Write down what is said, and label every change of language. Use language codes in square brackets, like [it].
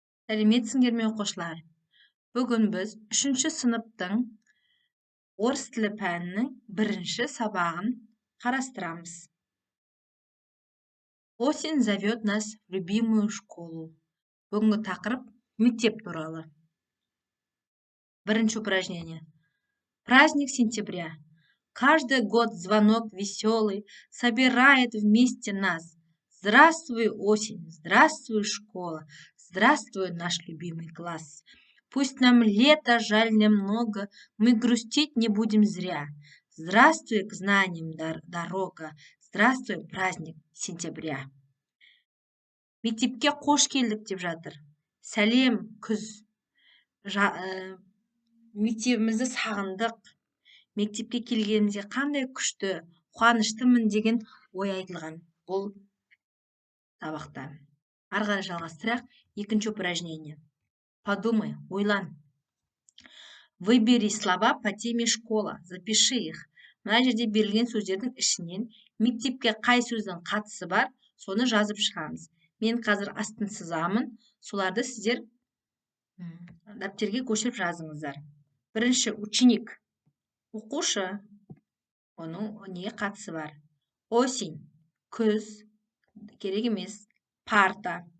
[kk] Сәлеметсіңдер ме оқушылар? Бүгін біз 3-ші сыныптың орыс тілі пәнінің 1-ші сабағын қарастырамыз. [ru] Осень зовет нас в любимую школу. [kk] Бүгінгі тақырып мектеп туралы. [ru] 1-ші упражнение. Праздник сентября. Каждый год звонок веселый собирает вместе нас. Здравствуй, осень, здравствуй, школа, здравствуй, наш любимый класс. Пусть нам лето жаль немного, мы грустить не будем зря. Здравствуй, к знаниям дорога, здравствуй, праздник сентября. [kk] Мектепке қош келдік деп жатыр. Сәлем, күз. Мектебімізді сағындық. Мектепке келгенімізде қандай күшті, қуаныштымын деген ой айтылған бұл сабақта. Ары қарай жалғастырайық. [ru] 2-ші упражнение. Подумай, [kk] ойлан. [ru] Выбери слова по теме школа, запиши их. [kk] Мына жерде берілген сөздердің ішінен мектепке қай сөздің қатысы бар, соны жазып шығамыз. Мен қазір астын сызамын, соларды сіздер дәптерге көшіріп жазыңыздар. 1-ші [ru] ученик. [kk] Оқушы. Оның неге қатысы бар? [ru] Осень. [kk] Күз. Керек емес. Парта.